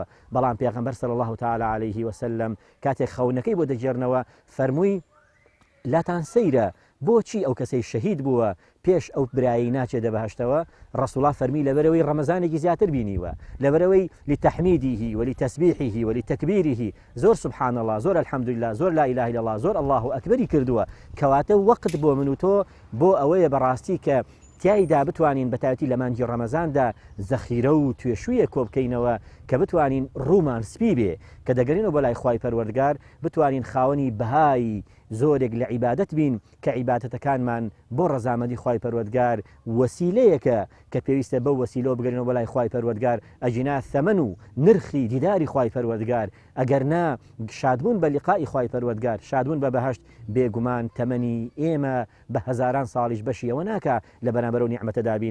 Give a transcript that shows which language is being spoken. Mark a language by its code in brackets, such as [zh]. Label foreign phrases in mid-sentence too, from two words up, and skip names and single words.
[ckb] بەڵام پێغەمبەر [ar] صلی الله تعالی عليه وسلم [ckb] کاتێک خەونەکەی بۆ دەگێڕنەوە فەرمووی لاتان سەیرە بۆچی ئەو کەسەی شەهید بووە پێش ئەو برایی ناچێتە بەهشتەوە؟ ڕەسوڵ فەرمی لەبەرەوەی ڕەمەزانێکی زیاتر بینیوە، لەبەرەوەی [ar] لتەحمیدیه ولتەسبیحه ولتەکبیره [ckb] زۆر [ar] سبحان الله، [ckb] زۆر الحەمدولله، زۆر [ar] لا إله إلا الله، [ckb] زۆر [ar] الله ئەکبەری [ckb] کردووە. کەواتە وەقت بۆ من و تۆ بۆ ئەوەیە بەڕاستی کە تیایدا بتوانین بەتایبەتی لە مانگی ڕەمەزاندا زەخیرە و توێشوویە کۆ بکەینەوە کە بتوانین ڕوومان سپی بێ کە دەگەڕینەوە بۆ لای خوای پەروەردگار، بتوانین خاوەنی بەهای زۆرێک لە عیبادەت بین کە عیبادەتەکانمان بۆ ڕەزامەندی خوای پەروەردگار وەسیلەیەکە کە پێویستە بەو وەسیلەوە بگەڕینەوە بۆ لای خوای پەروەردگار ئەجینا ثەمەن و نرخی دیداری خوای پەروەردگار، ئەگەرنا شادبوون بە لیقای خوای پەروەردگار، شادبوون بە بەهشت بێگومان تەمەنی ئێمە بە هەزاران ساڵیش بەشی ئەوە ناکە لە بەرامبەرەوە نیعمەتەدا بین.